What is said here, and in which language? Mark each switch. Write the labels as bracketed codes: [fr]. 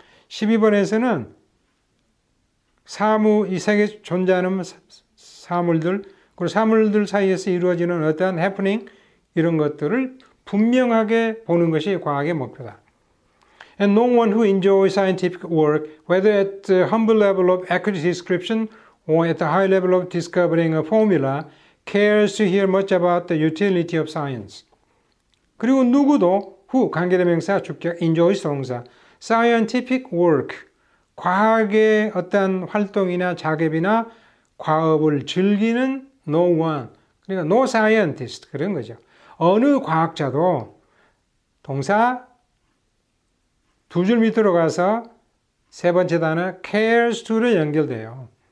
[ko] 12번에서는 이 세계에 존재하는 사물들, 그리고 사물들 사이에서 이루어지는 어떠한 해프닝 이런 것들을 분명하게 보는 것이 과학의 목표다. [en] And no one who enjoys scientific work, whether at the humble level of accurate description or at the high level of discovering a formula, cares to hear much about the utility of science. [ko] 그리고 누구도 관계대명사 주격 enjoys 동사 [en] scientific work [ko] 과학의 어떤 활동이나 작업이나 과업을 즐기는 [en] no one [ko] 그러니까 [en] no scientist [ko] 그런 거죠. 어느 과학자도 동사 두 줄 밑으로 가서 세 번째 단어 [en] cares to [ko] 로 연결돼요.